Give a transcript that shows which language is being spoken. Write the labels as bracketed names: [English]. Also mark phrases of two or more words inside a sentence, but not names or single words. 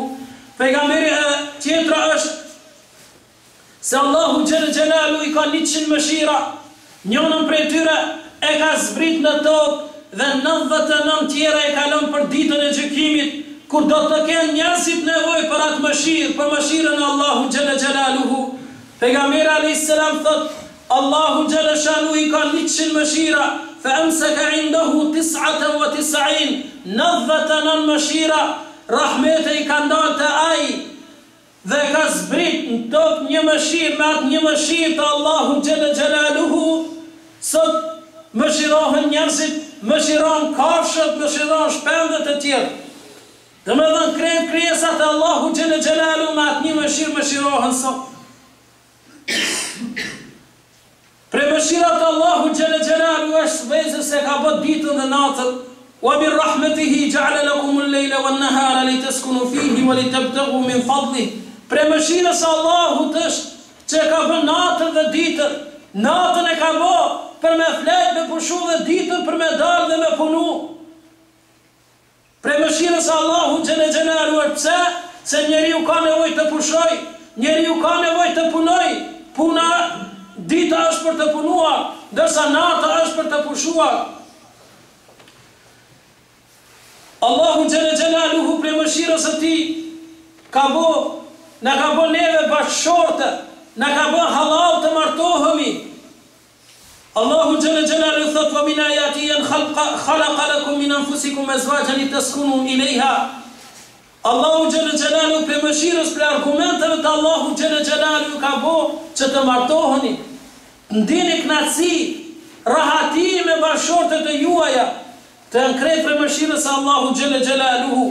[Albanian] Pejgamberi tjetra është se Allahu [Arabic] جل جلاله [Albanian] I ka 100 mëshira, njënën prej tyre e ka zbrit në tokë dhe 99 tjera e kalon për ditën e gjykimit, kur do të kenë njerëzit nevojë për atë mëshirë, për mëshirën e Allahu [Arabic] جل جلاله. [Albanian] Pejgamberi [Arabic] عليه السلام [Albanian] thot, Allahu [Arabic] جل جلاله [Albanian] I ka 100 mëshira, [Arabic] فأمسك عنده 99, [Albanian] 99 mëshira, rahmete I ka ndalë të ai dhe ka zbrit në tokë një mëshirë, me atë një mëshirë të Allahu [Arabic] جل جلاله. [Albanian] Sot mëshirohen njerëzit, mëshiron kafshët, mëshiron shpendët e tjerë. Dhe me dhënë krejt krijesat e Allahu [Arabic] جل جلاله [Albanian] me atë një mëshirë mëshirohen sot. Pre mëshirat Allahu [Arabic] جل جلاله [Albanian] është vezë se ka bët ditën dhe natën. [Arabic] ومن رحمته جعل لكم الليل والنهار لتسكنوا فيه ولتبتغوا من فضله. [Albanian] Pre mëshirës Allahut është që ka bën natën dhe ditën. Natën e ka bë për me flet, me pushu dhe ditën për me dalë dhe me punu. Pre mëshirës Allahu [Arabic] جل جلاله [Albanian] është pse? Se njeriu ka nevojë të pushoj, njeriu ka nevojë të punoj. Puna dita është për të punuar, ndërsa nata është për të pushuar. Allahu [Arabic] جل جلاله [Albanian] për mëshirës së Tij na ka bë neve bashkëshorte, na ka bë halal të martohemi. Allahu [Arabic] جل جلاله [Albanian] thot, [Arabic] ومن آياته أن خلق لكم من أنفسكم أزواجا لتسكنوا إليها. [Albanian] Allahu [Arabic] جل جلاله [Albanian] për mëshirës, për argumenteve të Allahu [Arabic] جل جلاله [Albanian] ka bë që të martoheni. Ndini kënaqësi, rahati me bashkëshortet e juaja, të nkret për mëshirës Allahu [Arabic] جل جلاله.